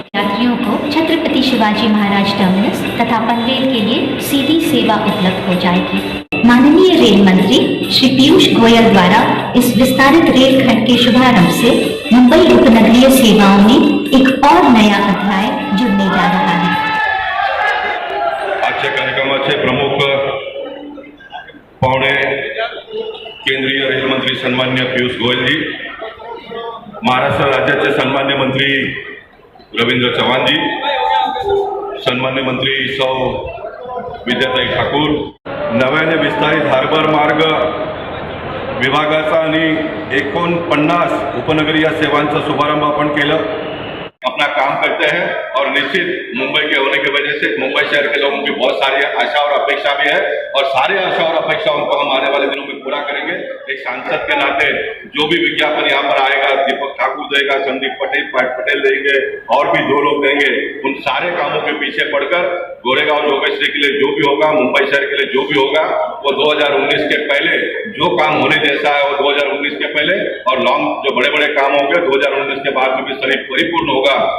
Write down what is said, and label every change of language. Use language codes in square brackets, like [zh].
[hi] यात्रियों को छत्रपति शिवाजी महाराज टर्मिनस तथा पनवेल के लिए सीधी सेवा उपलब्ध हो जाएगी। माननीय रेल मंत्री श्री पीयूष गोयल द्वारा इस विस्तारित रेल खंड के शुभारंभ से मुंबई उपनगरीय सेवाओं में एक और नया अध्याय जुड़ने जा रहा है। [mr] आजच्या कार्यक्रमाचे प्रमुख पाहुणे केंद्रीय रेल मंत्री सन्मान्य पीयूष गोयल जी, महाराष्ट्र राज्याचे सन्मान्य मंत्री रवींद्र चव्हाण जी, सन्मान्य मंत्री सौ विद्याताई ठाकूर, नव्याने विस्तारित हार्बर मार्ग विभागाचा आणि 49 उपनगरीय सेवांचा शुभारंभ आपण केलं। [hi] अपना काम करते हैं और निश्चित मुंबई के होने की वजह से मुंबई शहर के लोगों की बहुत सारी आशा और अपेक्षा भी है और सारे आशा और अपेक्षाओं को हम आने वाले दिनों में पूरा करेंगे। एक सांसद के नाते जो भी विज्ञापन यहाँ पर आएगा, दीपक ठाकुर देगा, संदीप पटेल देंगे और भी 2 लोग देंगे, उन सारे कामों के पीछे पड़कर गोरेगांव जोगेश्वरी के लिए जो भी होगा, मुंबई शहर के लिए जो भी होगा, वो 2019 के पहले जो काम होने जैसा है वो 2019 के पहले और लॉन्ग जो बड़े बड़े काम होंगे 2019 के बाद में भी परिपूर्ण होगा।